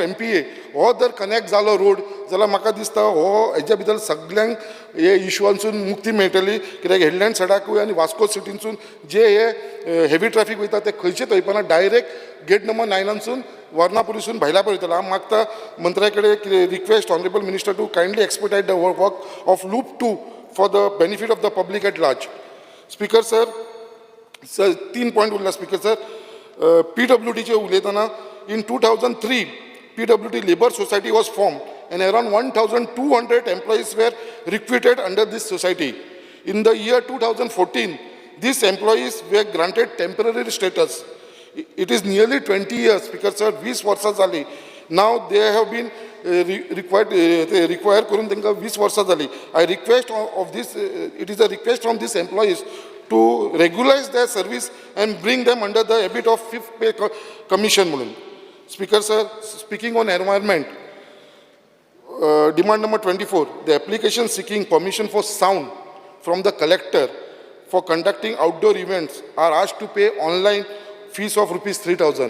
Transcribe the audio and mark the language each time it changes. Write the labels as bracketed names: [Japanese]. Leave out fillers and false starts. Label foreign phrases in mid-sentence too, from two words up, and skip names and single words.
[Konkani] MPA हो जर कनेक्ट जालो रोड जाल्यार म्हाका दिसता हो हेच्या भितर सगळ्यांक हे इश्यूआंसून मुक्ती मेळटली कित्याक हेडलँड सडाकूय आनी वास्को सिटीनसून जे हे [English] heavy traffic [Konkani] वयता ते खंयचे थंयपणा [English] direct gate number [Konkani] 9 वर्णापुरीसून भायल्या पळयतलो हांव मागता मंत्र्या कडेन [English] request honourable minister to kindly expertise the work of loop 2 for the benefit of the public at large Speaker sir [Konkani] 3 पॉयंट उरला [English] Speaker sir [Konkani] PWDचे उलयतना [English] in 2003 PWD labour society was formed and around 1,200 employees were recruited under this society. In the year 2014, these employees were granted temporary status. It is nearly 20 years, Speaker sir, [Konkani] 20 वर्सां जाली. [English] Now they have been required [Konkani] करून तांकां 20 वर्सां जाली. [English] I request of this, it is a request from these employees to regularize their service and bring them under the habit of 5th pay commission म्हणून. Speaker sir, speaking on environment, demand number 24, the application seeking permission for sound from the collector for conducting outdoor events are asked to pay online fees of rupees 3,000.